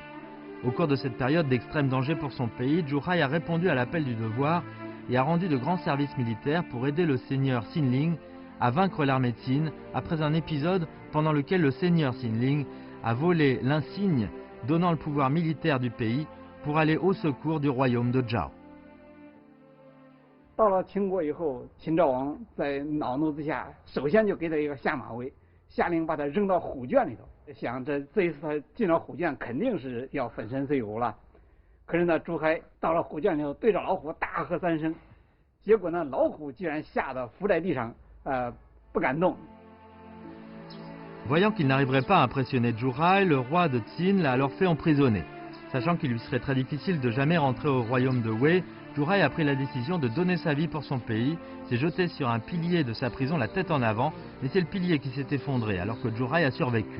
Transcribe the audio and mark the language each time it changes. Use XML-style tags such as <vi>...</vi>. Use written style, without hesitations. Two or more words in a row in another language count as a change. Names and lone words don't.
<fr>Au cours de cette période d'extrême danger pour son pays, Zhu Hai a répondu à l'appel du devoir et a rendu de grands services militaires pour aider le seigneur Xinling à vaincre l'armée Qin après un épisode pendant lequel le seigneur Xinling a volé l'insigne donnant le pouvoir militaire du pays pour aller au secours du royaume de Zhao.</fr> <zh>到了秦国以后，秦昭王在恼怒之下，首先就给他一个下马威，下令把他扔到虎圈里头。想这一次他进了虎圈，肯定是要粉身碎骨了。可是呢，朱亥到了虎圈里头，对着老虎大喝3声，结果呢，老虎居然吓得伏在地上，不敢动。</zh> <fr>Voyant qu'il n'arriverait pas à impressionner Zhu Hai, le roi de Qin l'a alors fait emprisonner. Sachant qu'il lui serait très difficile de jamais rentrer au royaume de Wei, Zhu Hai a pris la décision de donner sa vie pour son pays, s'est jeté sur un pilier de sa prison la tête en avant, mais c'est le pilier qui s'est effondré alors que Zhu Hai a survécu.</fr>